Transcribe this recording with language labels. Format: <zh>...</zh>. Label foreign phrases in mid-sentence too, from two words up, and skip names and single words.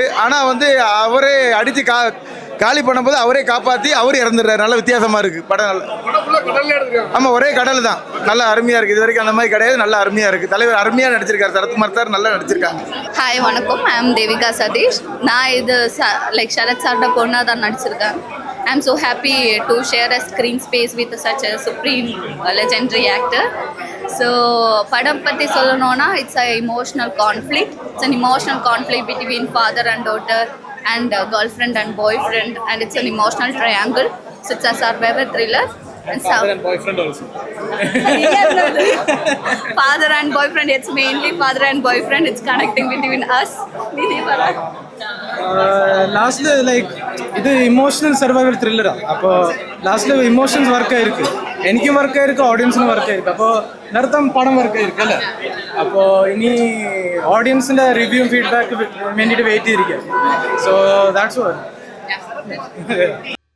<ta>ஆனால் வந்து அவரே அடித்து காலி பண்ணும்போது அவரே காப்பாற்றி அவர் இறந்துடுறாரு. நல்ல வித்தியாசமாக இருக்குது படம். நல்லா ஆமாம், ஒரே கடல் தான். நல்லா அருமையாக இருக்குது. இது வரைக்கும் அந்த மாதிரி கிடையாது, நல்லா அருமையாக இருக்குது. தலைவர் அருமையாக நடிச்சிருக்காரு. சரத்குமார் சார் நல்லா நடிச்சிருக்காங்க. ஹாய், வணக்கம்.</ta> <en>I am</en> <ta>தேவிகா சதீஷ். நான் இது சரத் சார்ட பொண்ணாக தான் நடிச்சிருக்கேன்.</ta> <en>I am so happy to share a screen space with such a supreme legendary actor. So</en> <ta>படம் பத்தி சொல்லணும்னா,</ta> <en>it's a emotional conflict. It's an emotional conflict between father and daughter and girlfriend and boyfriend, and it's an emotional triangle. So it's a survivor thriller. And father and boyfriend also. Father and boyfriend, it's mainly father and boyfriend. It's connecting between us.</en> <ta>லாஸ்ட்ல லைக் இது</ta> <en>emotional survival thriller.</en> <ta>அப்போ லாஸ்ட்ல இமோஷன்ஸ் ஒர்க் ஆயிருக்கு, எனக்கும் ஒர்க் ஆயிருக்கு, ஆடியன்ஸும் ஒர்க் ஆயிருக்கு. அப்போ நர்த்தம் படம் ஒர்க் ஆயிருக்குல்ல.</ta> <ml>அப்போ இனி ஆடியன்ஸிന്റെ</ml> <en>review feedback</en> <ml>വേണ്ടിയിട്ട് വെയിറ്റ് ചെയ്തിരിക്കുക.</ml> <en>So that's all.</en>